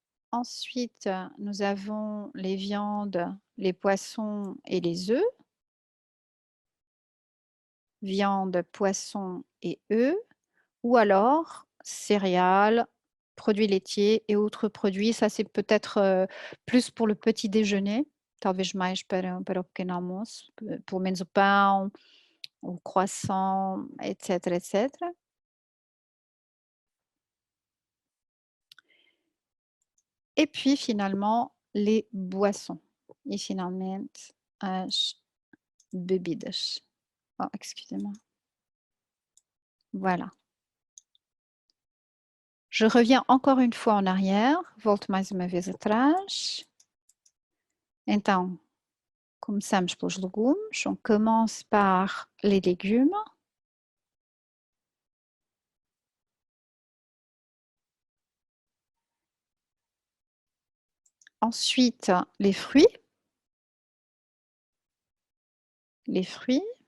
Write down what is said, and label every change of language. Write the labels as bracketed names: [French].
[French] Ensuite, nous avons les viandes, les poissons et les œufs. Viande, poisson et œufs. Ou alors céréales, produits laitiers et autres produits. Ça, c'est peut-être plus pour le petit déjeuner. [Portuguese] Talvez mais para o pequeno almoço, pelo menos o pão, o croissant, etc, etc. [French] Et puis finalement, les boissons. [Portuguese] E finalmente, as bebidas. [French] Oh, excusez-moi. Voilà. Je reviens encore une fois en arrière. [Portuguese] Volto mais uma vez atrás. Então, começamos pelos legumes. [French] On commence par les légumes. Ensuite, les fruits. Les fruits.